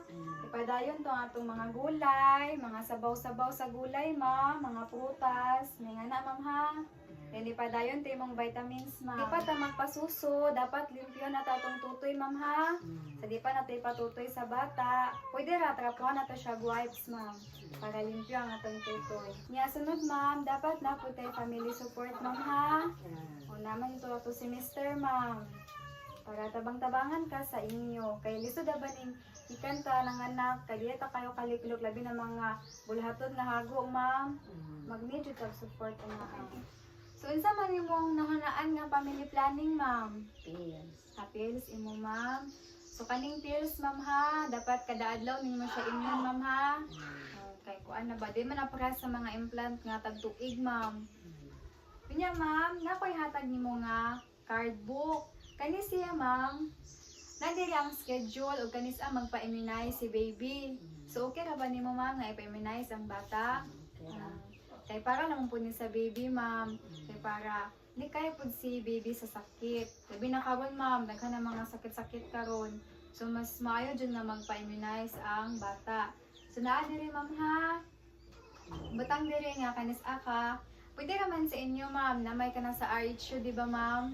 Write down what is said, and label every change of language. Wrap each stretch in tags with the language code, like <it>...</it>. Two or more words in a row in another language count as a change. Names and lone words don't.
<ceb>Ipadayon to ang atong mga gulay, mga sabaw-sabaw sa gulay, ma'am, mga prutas, may nga na, ma'am, ha. Then ipadayon to imong vitamins, ma'am. Di pa ta magpasuso, dapat limpyo na ta atong tutoy, ma'am, ha. Sa di pa nato ipatutoy sa bata, pwede ra trapuhan na to siya wipes, ma'am, para limpyo ang atong tutoy. Nya sunod, ma'am,</ceb> <tl>dapat na po tayo</tl> <en>family support,</en> <tl>ma'am, ha. O naman ito ato si Mr.,</tl> <ceb>ma'am, para tabang-tabangan ka sa inyo. Kay lisod ba ning ikan ka ng anak, kay di ta kayo kaliklok labi ng mga bulhaton nga hago, ma'am. Mag-need yung support ang mga. So, unsa man imong nahanaan nga</ceb> <en>family planning,</en> <ceb>ma'am? Pills. Pills imo, ma'am. So, kaning pills, ma'am, ha, dapat kada adlaw nimo siya inom, ma'am, ha. Kay kuan na ba, di man napara sa mga implant nga tagtuig, ma'am. Pinya, ma'am, nakoy hatag nimo nga card book. Kani siya, ma'am. Nandiri ang schedule o kanis ang magpa-immunize si baby. So, okay ra ba ni mo, ma'am, na ipa-immunize ang bata? Kay para naman po ni sa baby, ma'am.</ceb> <tl>Kay para, hindi kaya po si baby sa sakit.</tl> <ceb>Sabi na karon, ma'am, nagka na mga sakit-sakit karon. So, mas maayo dyan nga magpa-immunize ang bata. So, naadiri, ma'am, ha? Batang diri nga, kanis aka. Pwede naman sa inyo, ma'am, na may ka na sa RHU, di ba, ma'am?</ceb>